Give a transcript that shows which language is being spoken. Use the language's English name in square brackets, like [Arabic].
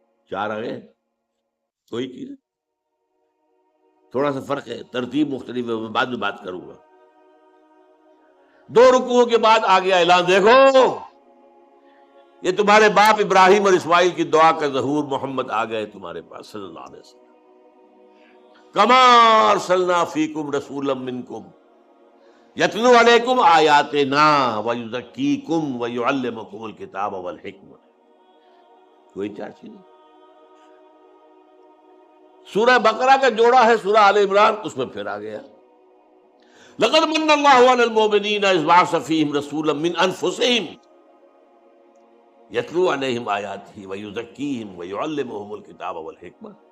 [Urdu] چار آگے کوئی چیز، تھوڑا سا فرق ہے، ترتیب مختلف ہے، میں بعد میں بات کروں گا. دو رکوعوں کے بعد آ گیا اعلان، دیکھو یہ تمہارے باپ ابراہیم اور اسماعیل کی دعا کا ظہور، محمد آ گئے تمہارے پاس صلی اللہ علیہ وسلم. [Arabic] کما ارسلنا فیکم رسولا منکم یتلو علیکم آیاتنا ویزکیکم ویعلمکم الکتاب والحکمہ. [Urdu] کوئی چار چیزیں. سورہ بقرہ کا جوڑا ہے سورہ آل عمران، اس میں پھر آ گیا [Arabic] لقد من اللہ علی المؤمنین اذ بعث فیہم رسولا من انفسہم یتلو علیہم آیاتہ ویزکیہم ویعلمہم الکتاب والحکمہ.